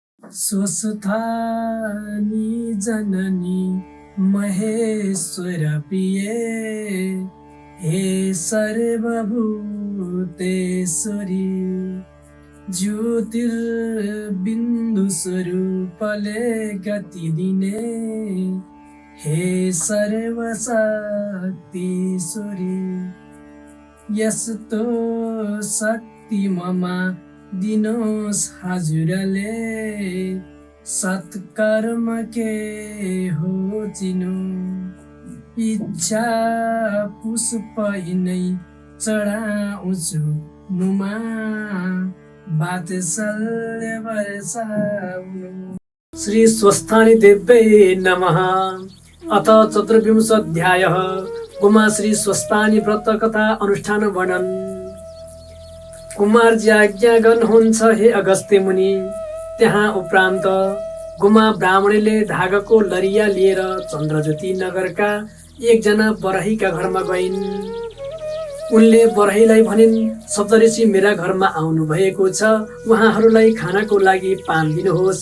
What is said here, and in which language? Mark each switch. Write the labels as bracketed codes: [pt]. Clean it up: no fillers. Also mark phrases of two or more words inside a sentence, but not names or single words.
[ne] स्वस्थानी जननी महेश्वर प्रिये हे सर्वभूतेश्वरी ज्योतिर्बिन्दु स्वरूपले गति दिने हे सर्वशक्तिश्वरी यस्तो शक्ति ममा दिनोस् हजुरले सत्कर्म के हो चिनो इच्छा पुष्प नै चढाउँछु मुमा वात्सल्य वर्षाउनु। [sa] श्री स्वस्थानी देव्यै नमः। अथ चतुर्विंशोऽध्यायः। गुमा श्री स्वस्थानी व्रत कथा अनुष्ठान वर्णन। [ne] कुमारजी आज्ञा गर्नुहुन्छ हे अगस्त्य मुनि। त्यहाँ उपरान्त गुमा ब्राह्मणीले धागको लरिया लिएर चन्द्रज्योति नगरका एकजना बरहीका घरमा गइन्। उनले बरहीलाई भनिन्, सप्तऋषि मेरा घरमा आउनु भएको छ, उहाँहरूलाई खानाको लागि पान दिनुहोस्।